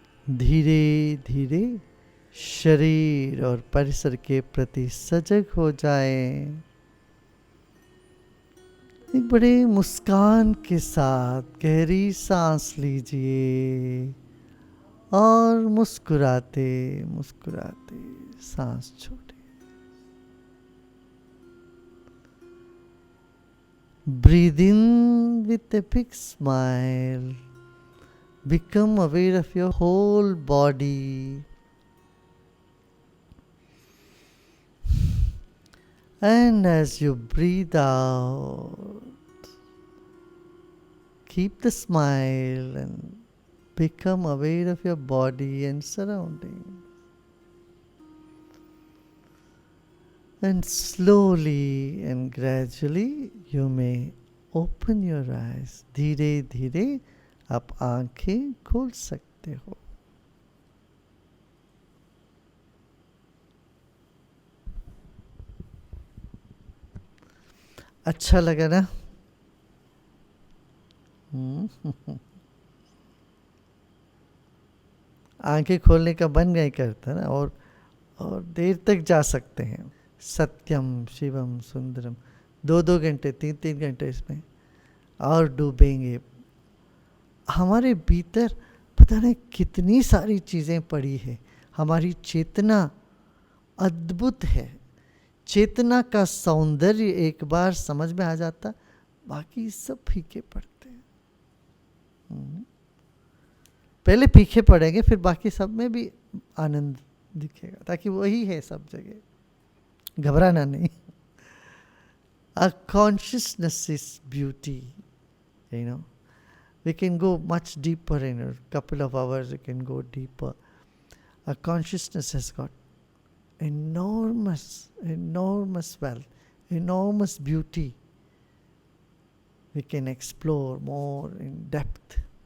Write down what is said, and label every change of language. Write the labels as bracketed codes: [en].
[hi] धीरे धीरे शरीर और परिसर के प्रति सजग हो जाएं। एक बड़े मुस्कान के साथ गहरी सांस लीजिए और मुस्कुराते मुस्कुराते सांस छोड़े। [en] Breathe in with a big smile. Become aware of your whole body. And as you breathe out, keep the smile and become aware of your body and surroundings. And slowly and gradually you may open your eyes. [hi] धीरे धीरे आप आंखें खोल सकते हो। अच्छा लगा ना? आंखें खोलने का मन नहीं करता ना, और देर तक जा सकते हैं। सत्यम शिवम सुंदरम 2-2 घंटे 3-3 घंटे इसमें और डूबेंगे। हमारे भीतर पता नहीं कितनी सारी चीज़ें पड़ी है। हमारी चेतना अद्भुत है। चेतना का सौंदर्य एक बार समझ में आ जाता, बाकी सब फीके पड़ते हैं। पहले फीके पड़ेंगे, फिर बाकी सब में भी आनंद दिखेगा, ताकि वही है सब जगह, घबराना नहीं। [en] Our consciousness is beauty, you know. We can go much deeper in a couple of hours. We can go deeper. Our consciousness has got enormous wealth, enormous beauty. We can explore more in depth.